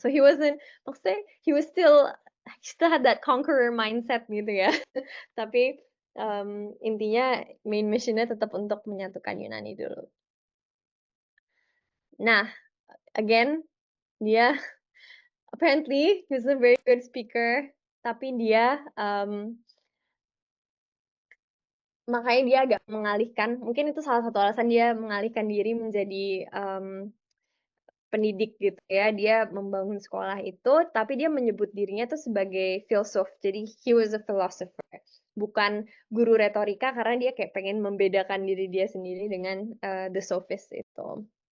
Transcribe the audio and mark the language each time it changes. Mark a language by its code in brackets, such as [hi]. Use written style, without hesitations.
[en] So [id] maksudnya [en] he still had that conqueror mindset [id] gitu ya. Tapi, intinya main mission-nya tetap untuk menyatukan Yunani dulu. [en] Nah, again, dia apparently he's a very good speaker, [id] tapi dia, makanya dia agak mengalihkan, mungkin itu salah satu alasan dia mengalihkan diri menjadi, pendidik gitu ya. Dia membangun sekolah itu, tapi dia menyebut dirinya tuh sebagai filsuf. Jadi [en] he was a philosopher, [id] bukan guru retorika karena dia kayak pengen membedakan diri dia sendiri dengan, the sophist itu.